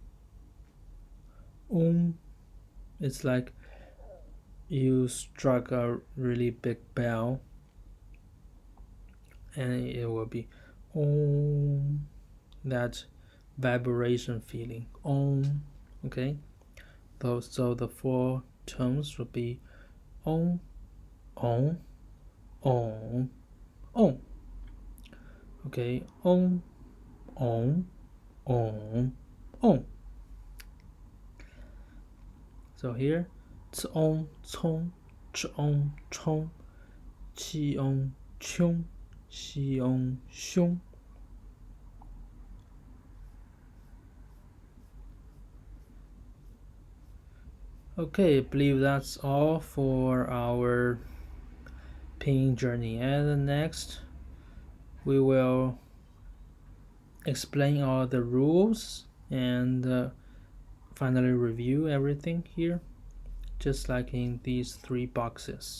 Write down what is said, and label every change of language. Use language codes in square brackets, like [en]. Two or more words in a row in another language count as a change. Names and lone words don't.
[en] It's like you struck a really big bell and it will be om, that vibration feeling. Om. Okay, so the 4 tones would be om, om, om, om. Okay, om, om, om, om. So here, [zh] цong cong, chong chong, chiong chong, xiong xiong. [en] Okay, I believe that's all for our pinyin journey. And next, we will explain all the rules and finally review everything here, just like in these 3 boxes.